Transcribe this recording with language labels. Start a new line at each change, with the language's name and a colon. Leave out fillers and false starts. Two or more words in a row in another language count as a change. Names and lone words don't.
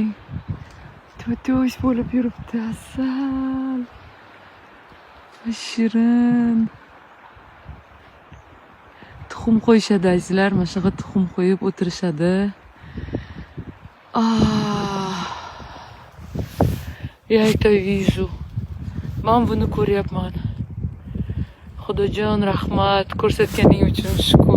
Uzbek: To'to'sh bo'lib yuribdi, asal. Shirin. Tuxum qo'yishadi azizlar, mana shunaqa tuxum qo'yib o'tirishadi.
Russian: Я это вижу.
Uzbek: Men buni ko'ryapman. Xudojon rahmat, ko'rsatganing uchun shukr.